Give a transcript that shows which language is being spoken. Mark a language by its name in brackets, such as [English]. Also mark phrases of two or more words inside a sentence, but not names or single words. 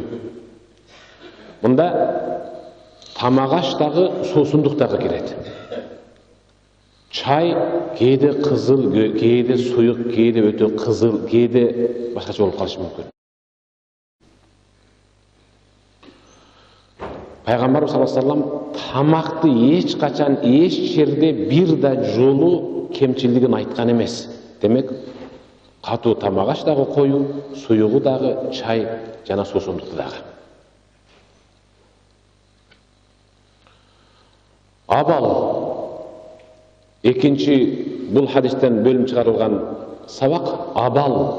[Kyrgyz] Мында тамак аш дагы суусундук дагы кирет. Чай кээде кызыл, кээде суюк, кээде өтө кызыл, кээде башкача болуп калышы мүмкүн. Пайгамбар [Arabic] صلى الله عليه وسلم [Kyrgyz] тамакты эч качан эч жерде бир да жолу кемчилдигин айткан эмес. Демек, катуу тамак аш дагы коюу, суюгу дагы, чай жана суусундукту дагы. Абал экинчи бул хадистен бөлүм чыгарылган сабак абал.